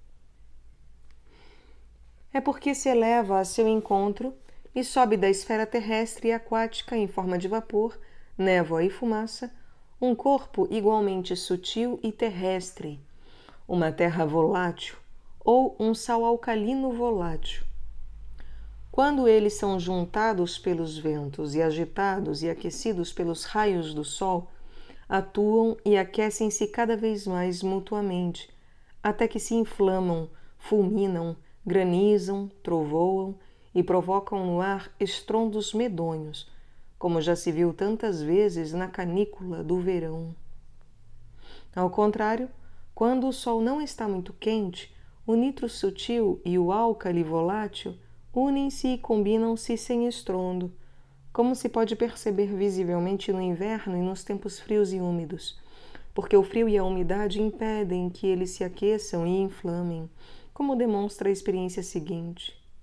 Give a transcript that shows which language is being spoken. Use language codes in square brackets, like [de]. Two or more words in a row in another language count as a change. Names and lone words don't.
[pt] É porque se eleva a seu encontro e sobe da esfera terrestre e aquática em forma de vapor, névoa e fumaça, um corpo igualmente sutil e terrestre, uma terra volátil ou um sal alcalino volátil. Quando eles são juntados pelos ventos e agitados e aquecidos pelos raios do sol, atuam e aquecem-se cada vez mais mutuamente, até que se inflamam, fulminam, granizam, trovoam e provocam no ar estrondos medonhos, como já se viu tantas vezes na canícula do verão. Ao contrário, quando o sol não está muito quente, o nitro sutil e o álcali volátil unem-se e combinam-se sem estrondo, como se pode perceber visivelmente no inverno e nos tempos frios e úmidos, porque o frio e a umidade impedem que eles se aqueçam e inflamem, como demonstra a experiência seguinte.